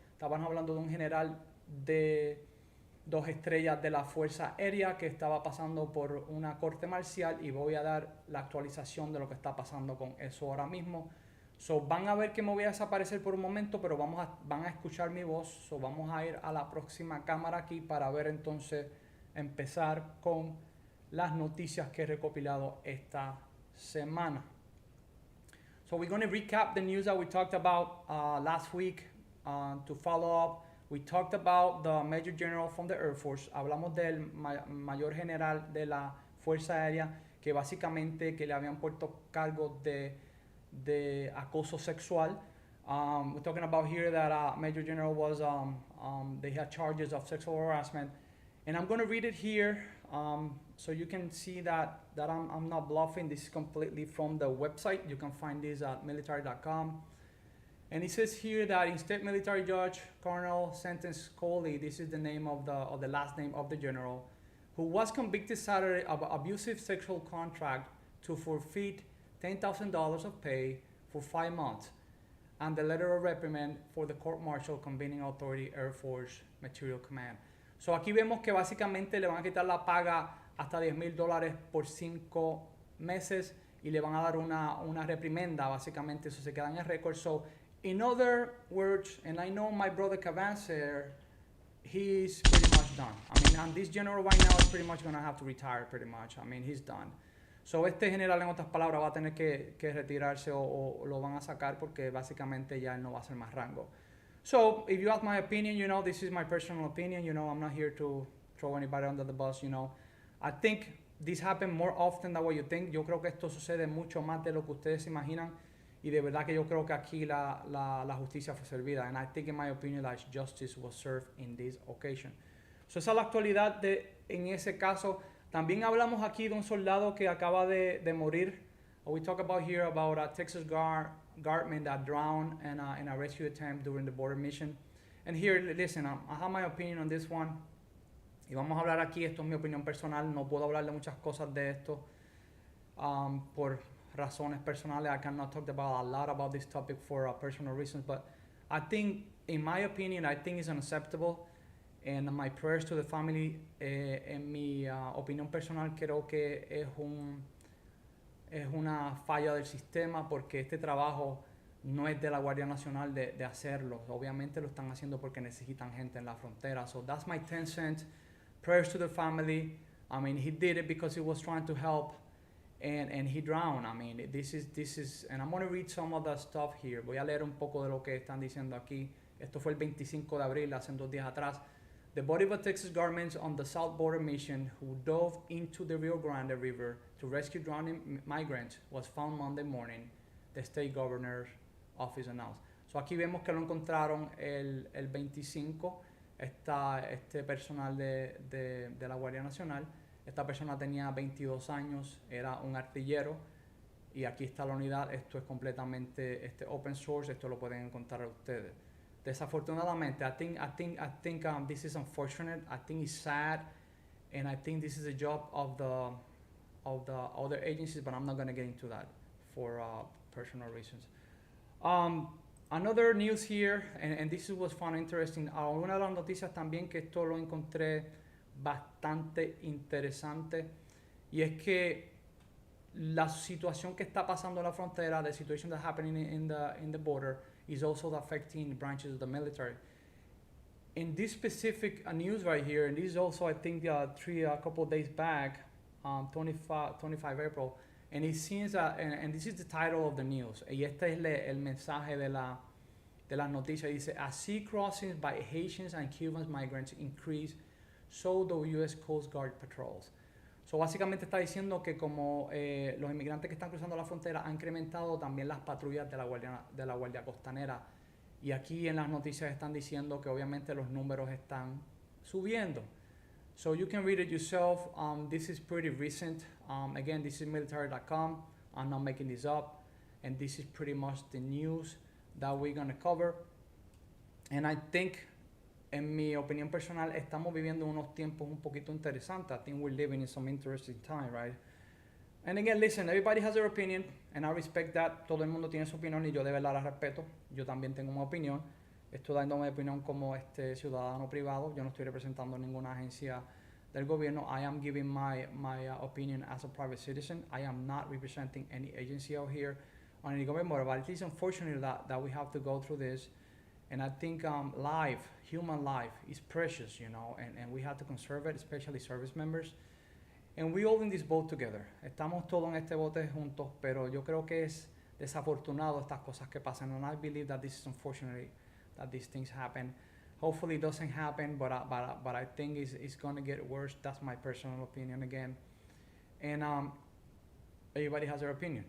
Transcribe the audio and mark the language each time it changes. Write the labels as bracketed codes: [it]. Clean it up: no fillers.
[es] Estábamos hablando de un general de 2 estrellas de la Fuerza Aérea que estaba pasando por una corte marcial, y voy a dar la actualización de lo que está pasando con eso ahora mismo. So, van a ver que me voy a desaparecer por un momento, pero van a escuchar mi voz. So, vamos a ir a la próxima cámara aquí para ver entonces, empezar con las noticias que he recopilado esta semana. [en] So we're going to recap the news that we talked about last week. To follow up, we talked about the Major General from the Air Force. [es] Hablamos del mayor general de la Fuerza Aérea, que básicamente que le habían puesto cargos de acoso sexual. [en] We're talking about here that Major General was, they had charges of sexual harassment. And I'm going to read it here so you can see that I'm not bluffing. This is completely from the website. You can find this at military.com. And it says here that instead military judge Colonel Sentence Coley, this is the name of the last name of the general, who was convicted Saturday of abusive sexual contract to forfeit $10,000 of pay for 5 months, and the letter of reprimand for the court-martial convening authority Air Force Material Command. [es] So aquí vemos que básicamente le van a quitar la paga hasta $10,000 por 5 meses y le van a dar una reprimenda, básicamente eso se queda en el récord. [en] So in other words, and I know my brother Cavancer, he's pretty much done. I mean, and this general right now is pretty much going to have to retire pretty much. I mean, he's done. [es] So este general, en otras palabras, va a tener que retirarse o lo van a sacar porque básicamente ya él no va a ser más rango. [en] So if you ask my opinion, you know, this is my personal opinion. You know, I'm not here to throw anybody under the bus, you know. I think this happens more often than what you think. [es] Yo creo que esto sucede mucho más de lo que ustedes se imaginan. Y de verdad que yo creo que aquí la justicia fue servida. [en] And I think, in my opinion, that justice was served in this occasion. [es] So esa es la actualidad en ese caso. También hablamos aquí de un soldado que acaba de morir. [en] We talk about here about a Texas guardman that drowned in a rescue attempt during the border mission. And here, listen, I have my opinion on this one. [es] Y vamos a hablar aquí, esto es mi opinión personal. No puedo hablar de muchas cosas de esto por razones personales. [en] I cannot talk about a lot about this topic for personal reasons. But I think, in my opinion, I think it's unacceptable. And my prayers to the family. [es] En mi opinión personal, creo que es una falla del sistema, porque este trabajo no es de la Guardia Nacional de hacerlo. Obviamente lo están haciendo porque necesitan gente en la frontera. [en] So that's my 10 cents. Prayers to the family. I mean, he did it because he was trying to help, and he drowned. I mean, this is, and I'm going to read some of the stuff here. [es] Voy a leer un poco de lo que están diciendo aquí. Esto fue el 25 de abril, hace 2 días atrás. [en] The body of a Texas government on the South Border Mission who dove into the Rio Grande River to rescue drowning migrants was found Monday morning, the state governor's office announced. [es] So aquí vemos que lo encontraron el 25, este personal de la Guardia Nacional. Esta persona tenía 22 años, era un artillero, y aquí está la unidad. Esto es completamente open source, esto lo pueden encontrar ustedes. Desafortunadamente, [en] I think this is unfortunate. I think it's sad, and I think this is a job of the other agencies, but I'm not going to get into that for personal reasons. Another news here, and this was fun, interesting. [es] Una de las noticias también, que esto lo encontré bastante interesante, y es que la situación que está pasando en la frontera, [en] the situation that's happening in the border, is also affecting branches of the military. In this specific news right here, and this is also, I think, a couple of days back, 25 April, and it seems that, and this is the title of the news, [es] y este es el mensaje de las noticias. Dice, [en] as sea crossings by Haitians and Cuban migrants increase, so the U.S. Coast Guard patrols. [es] So básicamente está diciendo que como los inmigrantes que están cruzando la frontera han incrementado, también las patrullas de la Guardia Costanera. Y aquí en las noticias están diciendo que obviamente los números están subiendo. [en] So you can read it yourself. This is pretty recent. Again, this is military.com. I'm not making this up. And this is pretty much the news that we're going to cover. And I think, [es] en mi opinión personal, estamos viviendo unos tiempos un poquito interesantes. [en] I think we're living in some interesting time, right? And again, listen, everybody has their opinion, and I respect that. [es] Todo el mundo tiene su opinión, y yo de verdad la respeto. Yo también tengo una opinión. Estoy dando mi opinión como ciudadano privado. Yo no estoy representando ninguna agencia del gobierno. [en] I am giving my opinion as a private citizen. I am not representing any agency out here on any government, but it is unfortunate that we have to go through this. And I think human life is precious, and we have to conserve it, especially service members. And we all in this boat together. [es] Estamos todos en este bote juntos, pero yo creo que es desafortunado estas cosas que pasan. [en] And I believe that this is unfortunate that these things happen. Hopefully it doesn't happen, but I think it's going to get worse. That's my personal opinion again. And everybody has their opinion.